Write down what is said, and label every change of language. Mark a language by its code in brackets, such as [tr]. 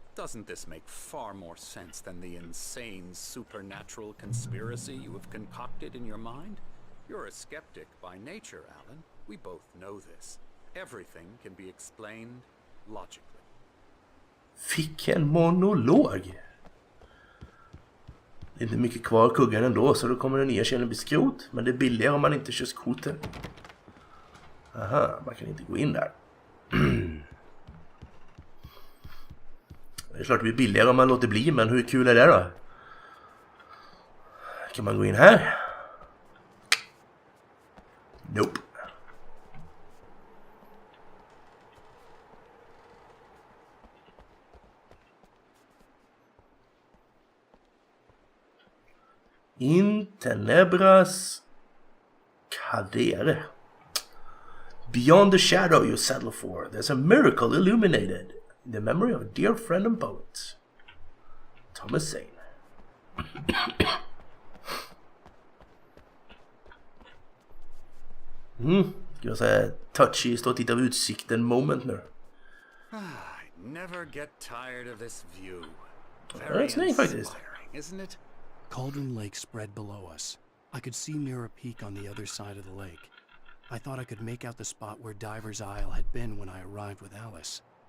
[en] Doesn't this make far more sense than the insane supernatural conspiracy you have concocted in your mind? You're a skeptic by nature, Alan. We both know this. Everything can be explained logically. [sv] Fick en monolog. Det är inte mycket kvar av kuggen ändå, så då kommer den erkänna bli skrot. Men det är billigare om man inte kör skoter. Aha, man kan inte gå in där. Det är klart det blir billigare om man låter bli, men hur kul är det då? Kan man gå in här? [en] Nope. [la] In tenebras cadere. [en] Beyond the shadow you settle for, there's a miracle illuminated in the memory of a dear friend and poet, Thomas Zane. [sv] Ska jag säga touchy, stå och titta på utsikten moment nu. [en] I never get tired of this view. Very inspiring, isn't it? Cauldron Lake spread below us. I could see Mirror Peak on the other side of the lake. I thought I could make out the spot where Diver's Isle had been when I arrived with Alice.